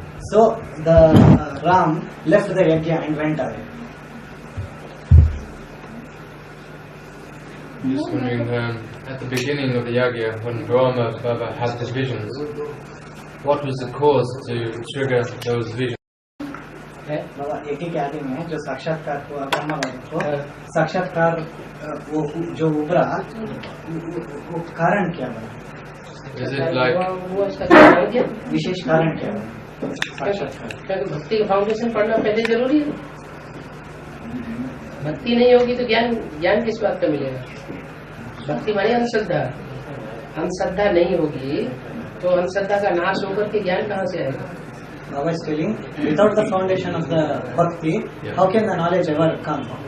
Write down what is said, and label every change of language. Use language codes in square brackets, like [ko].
[en] So the Ram left the yajna and went away. I'm just wondering, at the beginning of the yajna, when Brahma Baba had the visions, what was the cause to trigger those visions? [hi] बाबा यज्ञ के आदि में जो साक्षात्कार हुआ ब्रह्मा बाबा को, साक्षात्कार वो जो उभरा, वो कारण क्या बना? [en] Is it like [hi] विशेष कारण क्या बना साक्षात्कार? भक्ति का फाउंडेशन पढ़ना पहले जरूरी है. भक्ति नहीं होगी तो ज्ञान किस बात का मिलेगा? भक्ति माने अंधश्रद्धा. अंधश्रद्धा नहीं होगी तो अंधश्रद्धा का नाश होकर के ज्ञान कहाँ से आएगा? [en] Baba is telling, without the foundation of the bhakti, how can the knowledge ever come?